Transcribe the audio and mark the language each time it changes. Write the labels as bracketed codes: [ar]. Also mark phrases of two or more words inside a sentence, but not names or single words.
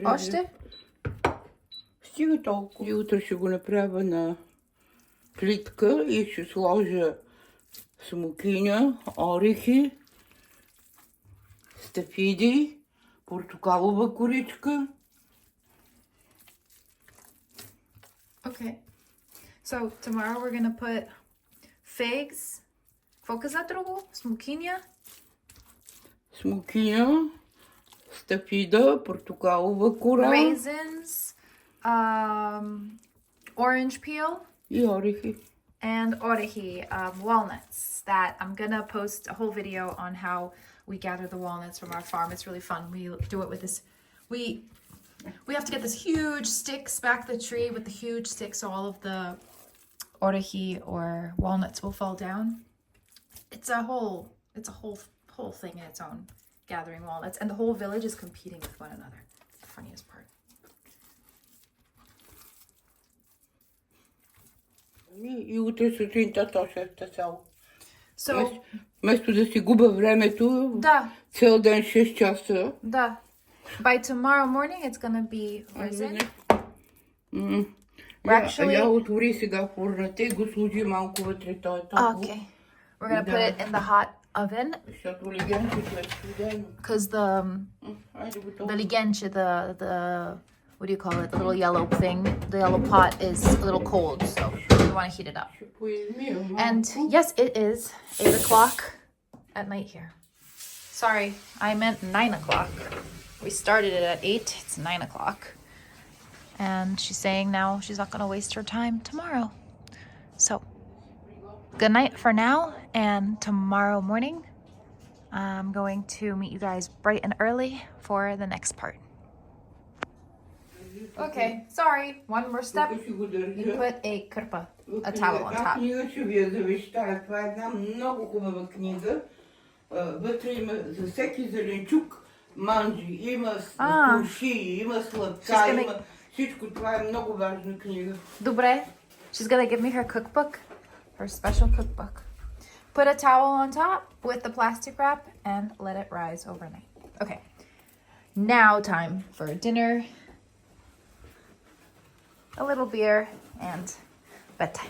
[bg] Още? Стига толкова. И утре ще го направя на плитка и ще сложа смокиня, орехи, стафиди, портокалова коричка. [en] Okay. So tomorrow we're gonna put figs. [bg] Какво каза друго? Смокиня? Смокиня, стафида, портокалова кора. [en] Raisins. Orange peel. [bg] И орехи. [en] And orehi, walnuts, that I'm gonna post a whole video on how we gather the walnuts from our farm. It's really fun. We do it with this, we have to get this huge sticks back the tree with the huge sticks so all of the orehi or walnuts will fall down. It's a whole thing in its own, gathering walnuts, and the whole village is competing with one another. It's the funniest part. [bg] И утре сутринта то ще е цяло. [en] So, [bg] Вместо да си губа времето, да. цял ден 6 часа. Да. [en] By tomorrow morning it's gonna be risen. [bg] Я отвори сега фурната и го сложи малко вътре, той е топло. [en] Okay. We're gonna put it in the hot oven. [bg] Защото легенчето е студено. [en] Because the ligenche, the what do you call it? The little yellow thing. The yellow pot is a little cold, so we want to heat it up. And yes, it is 8 o'clock at night here. Sorry, I meant 9 o'clock. We started it at 8. It's 9 o'clock. And she's saying now she's not going to waste her time tomorrow. So, good night for now. And tomorrow morning, I'm going to meet you guys bright and early for the next part. Okay, sorry. One more step. You put a kırpa, a towel on top. [bg] Книга ще ви я завещая. Това е една много хубава книга. Вътре има за всеки зеленчук манджи, има турши, има сладка, има всичко. Това е много важна книга. Добре. [en] She's gonna give me her cookbook, her special cookbook. Put a towel on top with the plastic wrap and let it rise overnight. Okay. Now time for dinner. A little beer and bedtime.